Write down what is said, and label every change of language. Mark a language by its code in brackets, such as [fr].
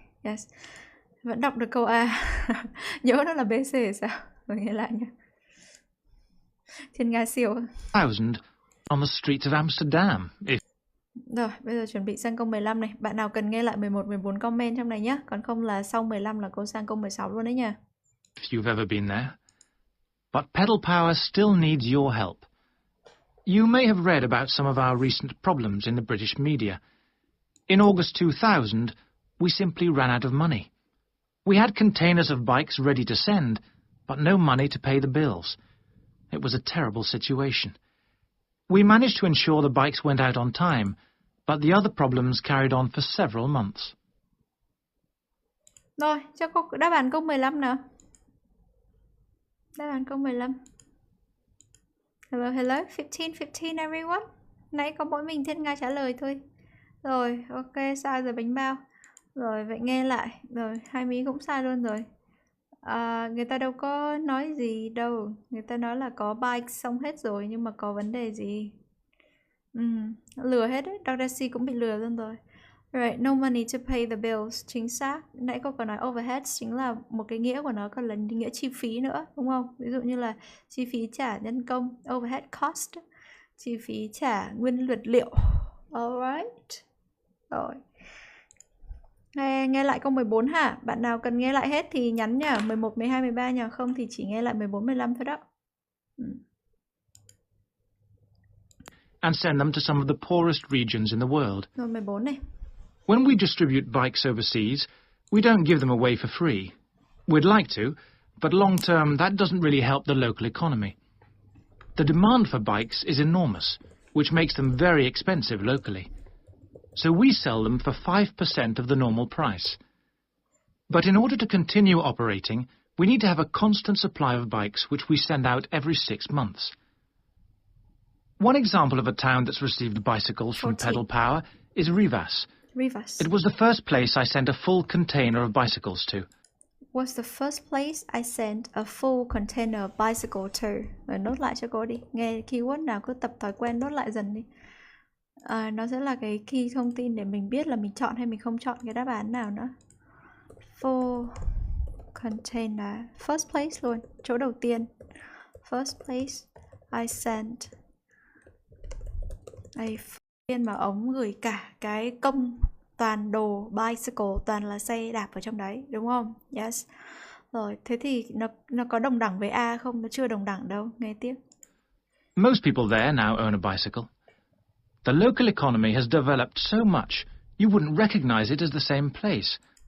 [vi] Yes. Vẫn đọc được câu A. Nhớ nó là BC hay sao? Rồi nghe lại nhé. Thiên Nga siêu. [en] 1000 on the streets of Amsterdam. [vi] Rồi, bây giờ chuẩn bị sang câu 15 này. Bạn nào cần nghe lại 11, 14 comment trong này nhé. Còn không là sau 15 là cô sang câu 16 luôn đấy nha. [en] If you've ever been there. But Pedal Power still needs your help. You may have read about some of our recent problems in the British media. In August 2000, we simply ran out of money. We had containers of bikes ready to send, but no money to pay the bills. It was a terrible situation. We managed to ensure the bikes went out on time, but the other problems carried on for several months. [vi] Rồi, cho cô đáp án câu 15 nào. Đáp án câu 15. Hello, 15 everyone. Nãy có mỗi mình Thiên Nga trả lời thôi. Rồi, ok, sai rồi bánh bao. Rồi, vậy nghe lại. Rồi, hai mí cũng sai luôn rồi. Người ta đâu có nói gì đâu. Người ta nói là có bike xong hết rồi, nhưng mà có vấn đề gì. Lừa hết đấy. Dr. C cũng bị lừa luôn rồi. [en] Right, no money to pay the bills. [vi] Chính xác. Nãy cô có nói overheads chính là một cái nghĩa của nó, còn là nghĩa chi phí nữa, đúng không? Ví dụ như là chi phí trả nhân công, overhead cost, chi phí trả nguyên vật liệu. Alright. Rồi. Nghe lại câu 14 hả? Bạn nào cần nghe lại hết thì nhắn nha. 11, 12, 13 nha. Không thì chỉ nghe lại 14, 15 thôi đó. [en] And send them to some of the poorest regions in the world. [vi] Rồi 14 này. [en] When we distribute bikes overseas, we don't give them away for free. We'd like to, but long term that doesn't really help the local economy. The demand for bikes is enormous, which makes them very expensive locally. So we sell them for 5% of the normal price. But in order to continue operating, we need to have a constant supply of bikes which we send out every 6 months. One example of a town that's received bicycles from 14. Pedal Power is Rivas. Rivas. It was the first place I sent a full container of bicycles to. Was the first place I sent a full container of bicycle to. [vi] Rồi nốt lại cho cô đi. Nghe keyword nào cứ tập thói quen nốt lại dần đi. Nó sẽ là cái key thông tin để mình biết là mình chọn hay mình không chọn cái đáp án nào nữa. [en] Full container. First place [vi] luôn. Chỗ đầu tiên. [en] First place I sent a full [vi] mà ống gửi cả cái công toàn đồ bicycle, toàn là xe đạp ở trong đấy, đúng không? Yes. Rồi, thế thì nó có đồng đẳng với A không? Nó chưa đồng đẳng đâu. Nghe tiếp. [en] Most people there now own a bicycle. The local economy has developed so much, you wouldn't recognize it as the same place.